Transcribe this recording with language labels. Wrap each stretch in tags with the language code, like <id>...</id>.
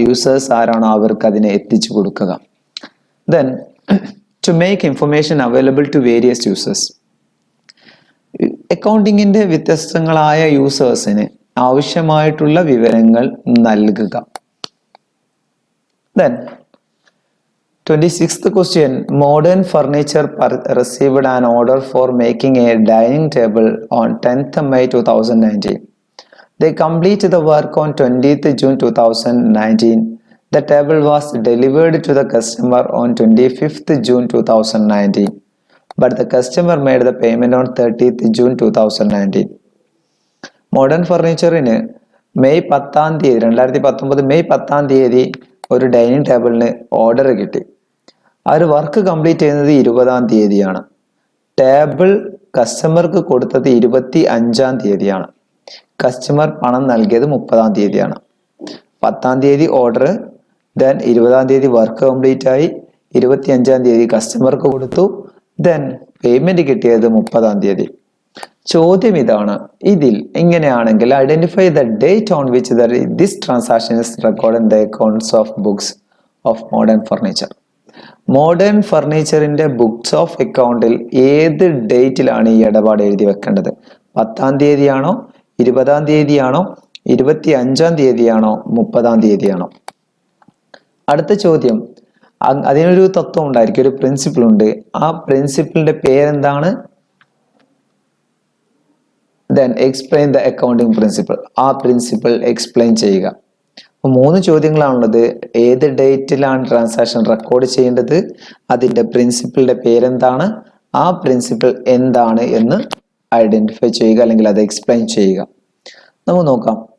<ml>Users ആരാണോ അവർക്ക് അതിനെ എത്തിച്ചു കൊടുക്കുക.</ml> <en>Then to make information available to various users.</en> <ml>അക്കൗണ്ടിങ്ങിന്റെ വ്യത്യസ്തങ്ങളായ യൂസേഴ്സിന് ആവശ്യമായിട്ടുള്ള വിവരങ്ങൾ നൽകുക.</ml> <en>Then 26th question, modern furniture received an order for making a dining table on 10th May 2019. They completed the work on 20th June 2019. The table was delivered to the customer on 25th June 2019, but the customer made the payment on 30th June 2019.</en> <ml>Modern ഫർണിച്ചറിന് May 2019 May 10 ഒരു dining ടേബിളിന് order കിട്ടി. ആ ഒരു work complete ചെയ്യുന്നത് 20 table കസ്റ്റമർക്ക് കൊടുത്തത് 25 customer പണം നൽകിയത് 30 10 order, then 20 work complete ആയി, 25 കസ്റ്റമർക്ക് കൊടുത്തു, ദെൻ പേയ്മെന്റ് കിട്ടിയത് 30. ചോദ്യം ഇതാണ്, ഇതിൽ എങ്ങനെയാണെങ്കിൽ</ml> <en>Identify the date on which this transaction is record in the accounts of books of modern furniture.</en> <ml>Modern ഫർണിച്ചറിന്റെ books of അക്കൗണ്ടിൽ ഏത് ഡേറ്റിലാണ് ഈ ഇടപാട് എഴുതി വെക്കേണ്ടത്? 10 ആണോ, 20 ആണോ, 25 ആണോ, 30 ആണോ? അടുത്ത ചോദ്യം, അതിനൊരു തത്വം ഉണ്ടായിരിക്കും, ഒരു പ്രിൻസിപ്പിൾ ഉണ്ട്. ആ പ്രിൻസിപ്പിളിന്റെ പേരെന്താണ്?</ml> <en>Then explain the accounting principle.</en> <ml>ആ പ്രിൻസിപ്പിൾ എക്സ്പ്ലെയിൻ ചെയ്യുക. അപ്പോൾ 3 ചോദ്യങ്ങളാണുള്ളത്. ഏത് ഡേറ്റിലാണ് ട്രാൻസാക്ഷൻ റെക്കോർഡ് ചെയ്യേണ്ടത്, അതിന്റെ പ്രിൻസിപ്പിളിന്റെ പേരെന്താണ്, ആ പ്രിൻസിപ്പിൾ എന്താണ് എന്ന് ഐഡന്റിഫൈ ചെയ്യുക, അല്ലെങ്കിൽ അത് എക്സ്പ്ലെയിൻ ചെയ്യുക. നമുക്ക് നോക്കാം.</ml>